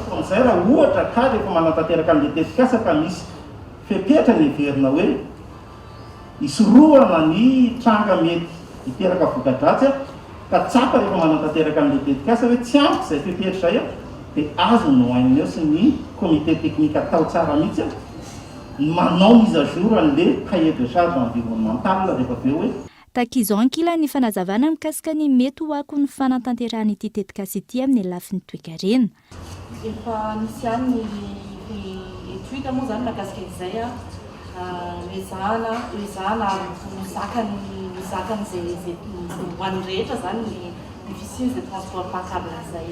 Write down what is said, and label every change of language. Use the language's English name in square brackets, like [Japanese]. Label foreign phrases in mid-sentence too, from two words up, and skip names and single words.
[Malagasy] Amin'izay raha ohatra ka rehefa manantanteraka amin'ilay tetikasa ka misy fepetra ny verina hoe isorohana ny tranga mety hiteraka voka-dratsy ka tsapa rehefa manantanteraka amin'ilay tetikasa hoe tsy ampy izay fepetra izay dia azo no ainina eo sy ny komite teknika atao tsara mihitsy manao [French] mise à jour [Malagasy] an'ilay [French] cahier de charge environnemental [Malagasy] rehefa avy eo hoe. Tahaka izao ankila ny fanazavana mikasika ny mety ho ako ny fanatanterahana ity tetikasa ity amin'ny lafiny toekarena. Efa nisy ihany ny etude moa zany mahakasika izay ezahana mizakany zay hoan'ny rehetra zany ny fisiny zay [French] transport par câble [Malagasy] zay.